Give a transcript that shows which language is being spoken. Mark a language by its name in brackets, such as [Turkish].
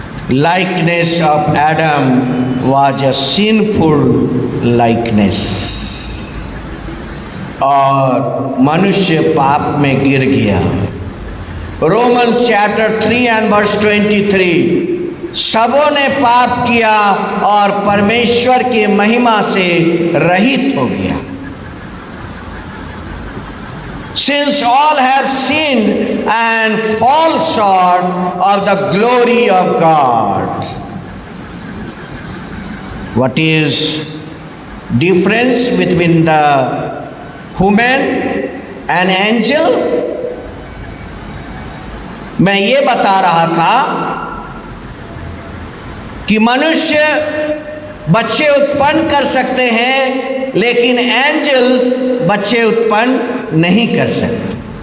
[English] likeness of Adam was a sinful likeness, [Hindi] और मनुष्य पाप में गिर गया। [English] Roman chapter 3 and verse 23, [Hindi] सबों ने पाप किया और परमेश्वर की महिमा से रहित हो गया। [English] Since all have sinned and fall short of the glory of God. What is difference between the human and angel? [Hindi] मैं ये बता रहा था कि मनुष्य बच्चे उत्पन्न कर सकते हैं, लेकिन एंजल्स बच्चे उत्पन्न नहीं कर सकते।